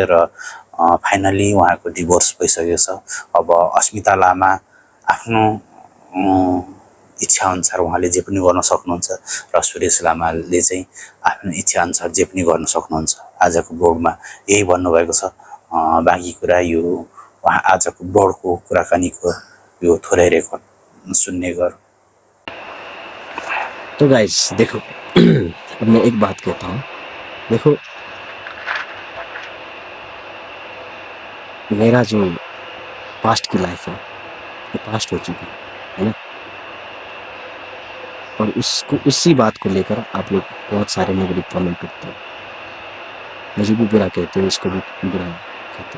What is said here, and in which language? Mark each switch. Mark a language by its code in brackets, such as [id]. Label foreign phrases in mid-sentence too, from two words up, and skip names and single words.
[ne] र फाइनली उहाँको डिभोर्स भइसकेको छ। अब अस्मिता लामा आफ्नो इच्छाअनुसार उहाँले जे पनि गर्न सक्नुहुन्छ र सुरेश लामाले चाहिँ आफ्नो इच्छाअनुसार जे पनि गर्न सक्नुहुन्छ। आजको ब्रोडमा यही भन्नुभएको छ। बाँकी कुरा यो आजको ब्रोडको कुराकानीको यो थोरै रेकर्ड सुन्ने गर। [hi] तो गाइस देखो, अब मैं एक बात कहता हूँ। देखो, मेरा जो पास्ट की लाइफ है वो पास्ट हो चुकी है ना, और उसको उसी बात को लेकर आप लोग बहुत सारे [en] negative comment [hi] करते हो, मुझे भी बुरा कहते हो, इसको भी बुरा कहते हो।